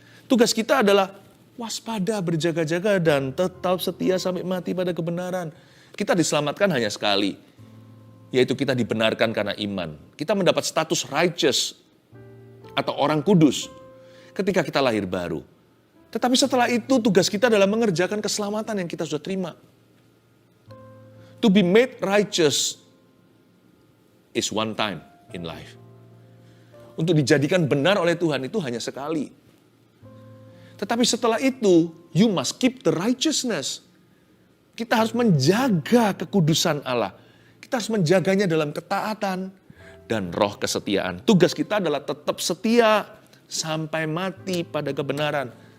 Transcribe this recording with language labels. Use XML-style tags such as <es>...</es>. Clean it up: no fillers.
<id>Tugas kita adalah waspada, berjaga-jaga, dan tetap setia sampai mati pada kebenaran. Kita diselamatkan hanya sekali, yaitu kita dibenarkan karena iman. Kita mendapat status righteous, atau orang kudus ketika kita lahir baru. Tetapi setelah itu tugas kita adalah mengerjakan keselamatan yang kita sudah terima.</id> <en>To be made righteous is one time in life.</en> <id>Untuk dijadikan benar oleh Tuhan itu hanya sekali. Tetapi setelah itu,</id> <en>you must keep the righteousness.</en> <id>Kita harus menjaga kekudusan Allah. Kita harus menjaganya dalam ketaatan dan roh kesetiaan. Tugas kita adalah tetap setia sampai mati pada kebenaran.</id>